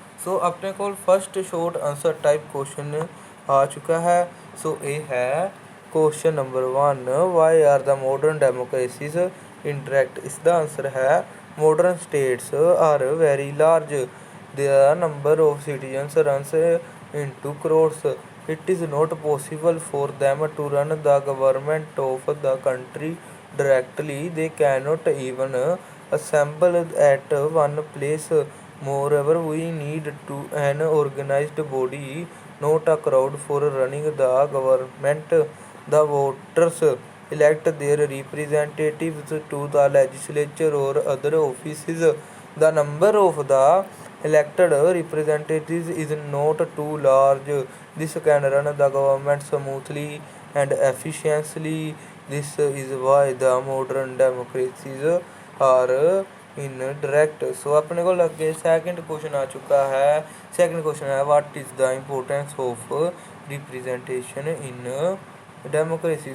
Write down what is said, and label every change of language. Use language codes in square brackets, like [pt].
[hi] सो अपने को first short answer type question आ चुका है। सो ये है [en] Question number 1, why are the modern democracies interact? [hi] इसका आंसर है [en] Modern states are very large, the number of citizens runs into crores. It is not possible for them to run the government of the country directly. They cannot even assemble at one place. Moreover, we need to an organized body, not a crowd, for running the government. The voters elect their representatives to the legislature or other offices. The number of the elected representatives is not too large. This can run the government smoothly and efficiently. This is why the modern democracies are indirect. [hi] So अपने को लगे second question आ चुका है। Second question है, [en] What is the importance of representation in democracy?